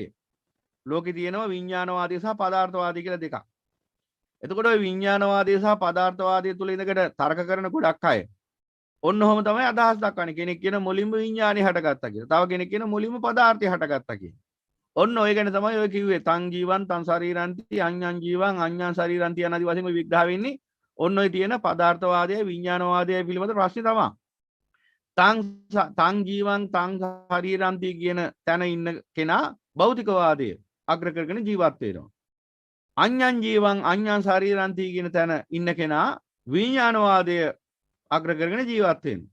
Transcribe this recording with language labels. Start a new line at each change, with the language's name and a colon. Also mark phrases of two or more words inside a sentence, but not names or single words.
Sinhala: ලෝකේ තියෙනවා විඥානවාදී සහ පදාර්ථවාදී කියලා දෙකක්. එතකොට ওই විඥානවාදී සහ පදාර්ථවාදී තුල ඉඳකට තර්ක කරන ගොඩක් අය ඔන්න ඔහොම තමයි අදහස් දක්වන්නේ. කෙනෙක් කියන මුලින්ම විඥානය හටගත්තා කියලා. තව කෙනෙක් කියන මුලින්ම පදාර්ථය හටගත්තා කියලා. ඔන්න ඔය ගැන තමයි ඔය කිව්වේ
Pali: තං ජීවං තං ශරීරන්ති අඤ්ඤං ජීවං අඤ්ඤං ශරීරන්ති
Sinhala: යන ආදී වශයෙන් ඔය විග්‍රහ වෙන්නේ. ඔන්න ඔය තියෙන පදාර්ථවාදය විඥානවාදය පිළිබඳ ප්‍රශ්නේ තමයි.
Pali: තං ජීවං තං ශරීරන්ති
Sinhala: කියන තැන ඉන්න කෙනා භෞතිකවාදය අග්‍ර කරගෙන ජීවත් වෙනවා.
Pali: අඤ්ඤං ජීවං අඤ්ඤං ශරීරන්ති
Sinhala: කියන තැන ඉන්න කෙනා විඥානවාදය අග්‍ර කරගෙන ජීවත් වෙනවා.